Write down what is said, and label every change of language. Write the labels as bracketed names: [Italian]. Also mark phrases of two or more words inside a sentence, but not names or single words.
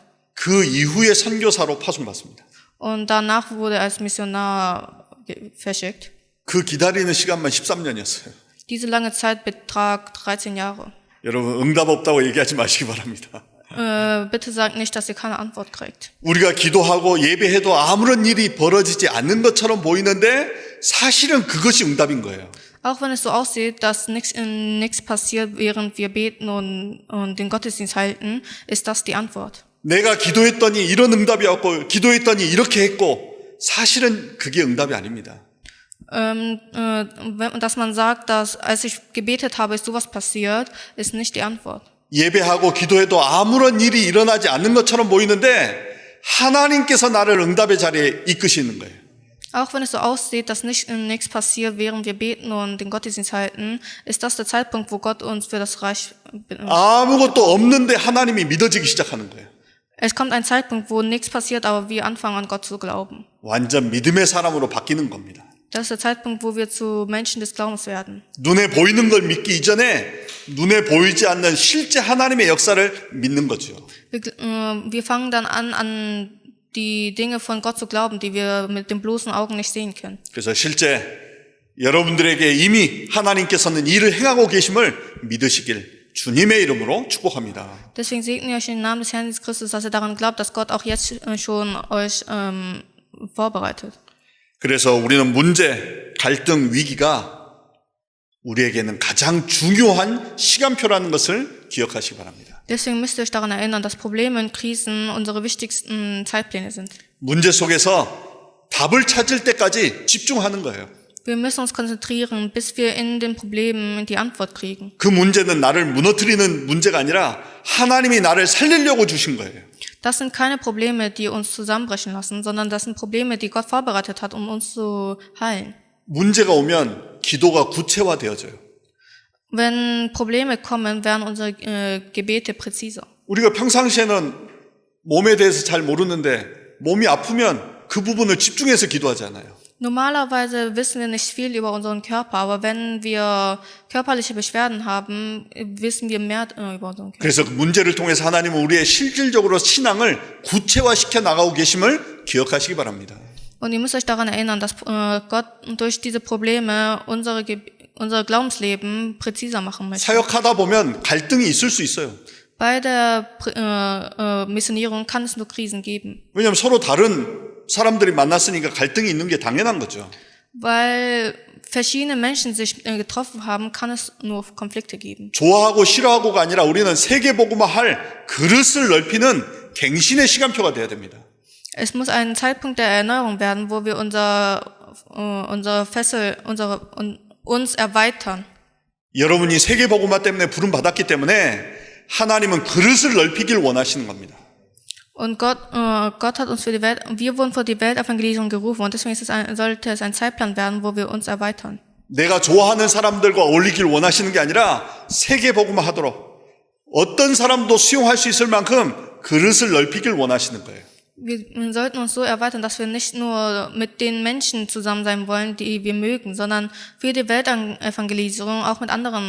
[Korean] 그 이후에 선교사로 파송받습니다. [German] Und danach wurde er als Missionar verschickt. [Korean] 그 기다리는 시간만 13년이었어요. [German] Diese lange Zeit betrag 13 Jahre. [Korean] 여러분 응답 없다고 얘기하지 마시기 바랍니다. [German] Bitte sagt nicht, dass ihr keine Antwort kriegt. [Korean] 우리가 기도하고 예배해도 아무런 일이 벌어지지 않는 것처럼 보이는데 사실은 그것이 응답인 거예요. [German] Auch wenn es so aussieht, dass nichts passiert, während wir beten und den Gottesdienst halten, ist das die Antwort. [Korean] 내가 기도했더니 이런 응답이 왔고 기도했더니 이렇게 했고 사실은 그게 응답이 아닙니다. [German] Dass man sagt, dass als ich gebetet habe, ist sowas passiert, ist nicht die Antwort. [Korean] 예배하고 기도해도 아무런 일이 일어나지 않는 것처럼 보이는데 하나님께서 나를 응답의 자리에 이끄시는 거예요. [German] Auch wenn es so aussieht, dass nichts passiert, während wir beten und den Gottesdienst halten, ist das der Zeitpunkt, wo Gott uns für das Reich benutzt. [Korean] 아무것도 없는데 하나님이 믿어지기 시작하는 거예요. [German] Es kommt ein Zeitpunkt, wo nichts passiert, aber wir anfangen an Gott zu glauben. [Korean] 완전 믿음의 사람으로 바뀌는 겁니다. [German] Das ist der Zeitpunkt, wo wir zu Menschen des Glaubens werden. [Korean] 눈에 보이는 걸 믿기 이전에 눈에 보이지 않는 실제 하나님의 역사를 믿는 거죠. [German] Wir fangen dann an die Dinge von Gott zu glauben, die wir mit den bloßen Augen nicht sehen können. [Korean] 그래서 실제 여러분들에게 이미 하나님께서는 일을 행하고 계심을 믿으시길 주님의 이름으로 축복합니다. [German] Deswegen segne ich euch im Namen des Herrn Jesus Christus, dass ihr daran glaubt, dass Gott auch jetzt schon euch vorbereitet. [Korean] 그래서 우리는 문제, 갈등, 위기가 우리에게는 가장 중요한 시간표라는 것을 기억하시기 바랍니다. [German] Deswegen müsst ihr euch daran erinnern, dass Probleme und Krisen unsere wichtigsten Zeitpläne sind. [Korean] 문제 속에서 답을 찾을 때까지 집중하는 거예요. [German] Wir müssen uns konzentrieren, bis wir in den Problemen die Antwort kriegen. [Korean] 그 문제는 나를 무너뜨리는 문제가 아니라 하나님이 나를 살리려고 주신 거예요. [German] Das sind keine Probleme, die uns zusammenbrechen lassen, sondern das sind Probleme, die Gott vorbereitet hat, um uns zu heilen. [Korean] 문제가 오면 기도가 구체화되어져요. [German] Wenn Probleme kommen, werden unsere Gebete präziser. [Korean] 우리가 평상시에는 몸에 대해서 잘 모르는데 몸이 아프면 그 부분을 집중해서 기도하잖아요. [German] Normalerweise wissen wir nicht viel über unseren Körper, aber wenn wir körperliche Beschwerden haben, wissen wir mehr über unseren Körper. [Korean] 그래서 그 문제를 통해서 하나님은 우리의 실질적으로 신앙을 구체화시켜 나가고 계심을 기억하시기 바랍니다. [German] Und ihr müsst euch daran erinnern, dass Gott durch diese Probleme unser Glaubensleben präziser machen möchte. [Korean] 사역하다 보면 갈등이 있을 수 있어요. [German] Bei der Missionierung kann es nur Krisen geben. [Korean] 왜냐하면 서로 다른 사람들이 만났으니까 갈등이 있는 게 당연한 거죠. [German] Weil verschiedene Menschen sich getroffen haben, kann es nur Konflikte geben. [Korean] 좋아하고 싫어하고가 아니라 우리는 세계복음화 할 그릇을 넓히는 갱신의 시간표가 돼야 됩니다. [German] Es muss ein Zeitpunkt der Erneuerung werden, wo wir uns erweitern. [Korean] 여러분이 세계복음화 때문에 부름 받았기 때문에 하나님은 그릇을 넓히길 원하시는 겁니다. [German] Und Gott hat uns wir wurden für die Weltevangelisierung gerufen und deswegen sollte es ein Zeitplan werden, wo wir uns erweitern. [Korean] 내가 좋아하는 사람들과 어울리길 원하시는 게 아니라 세계복음화 하도록 어떤 사람도 수용할 수 있을 만큼 그릇을 넓히길 원하시는 거예요. [German] Wir sollten uns so erweitern, dass wir nicht nur mit den Menschen zusammen sein wollen, die wir mögen, sondern für die Weltevangelisierung auch mit anderen.